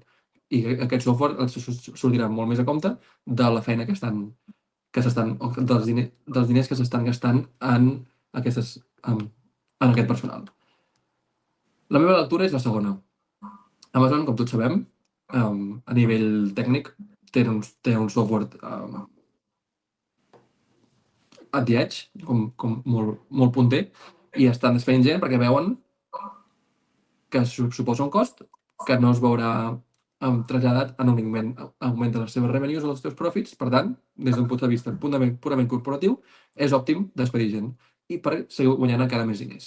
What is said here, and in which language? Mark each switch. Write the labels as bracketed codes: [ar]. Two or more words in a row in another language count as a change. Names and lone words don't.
[ca] I aquest software els sortirà molt més a compte de la feina dels diners que s'estan gastant en aquest personal. La meva lectura és la segona. Amazon, com tots sabem, a nivell tècnic, té un software [en] at the edge, [ca] com molt punter, i estan despedint gent perquè veuen que suposa un cost que no es veurà traslladat en un augment de les seves revenues o dels teus profits. Per tant, des d'un punt de vista purament corporatiu, és òptim despedir gent i per seguir guanyant encara més diners.